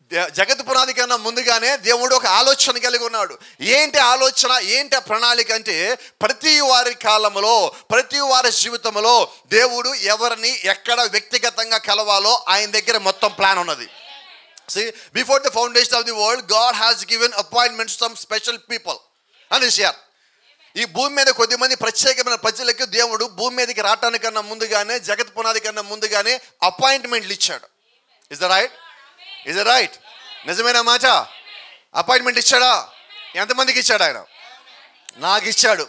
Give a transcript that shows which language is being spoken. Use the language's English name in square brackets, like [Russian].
[Telugu] జగత్ పునాది కన్నా ముందుగానే దేవుడు ఒక ఆలోచన కలిగి ఉన్నాడు. ఏంటి ఆలోచన, ఏంటి ప్రణాళిక అంటే ప్రతి వారి కాలంలో, ప్రతి వారి జీవితంలో దేవుడు ఎవరిని ఎక్కడ వ్యక్తిగతంగా కలవాలో ఆయన దగ్గర మొత్తం ప్లాన్ ఉన్నది. [English] See, before the foundation of the world, God has given appointments to some special people. [Telugu] అని షేర్. ఈ భూమి మీద కొద్దిమంది ప్రత్యేకమైన ప్రజలకు దేవుడు భూమి మీదకి రావటానికన్నా ముందుగానే, జగత్ పునాది కన్నా ముందుగానే అపాయింట్మెంట్లు ఇచ్చాడు. [English] Is the right? Is the right? [Telugu] నిజమేనా మాట? అపాయింట్మెంట్ ఇచ్చాడా? ఎంతమందికి ఇచ్చాడు ఆయన? నాకు ఇచ్చాడు.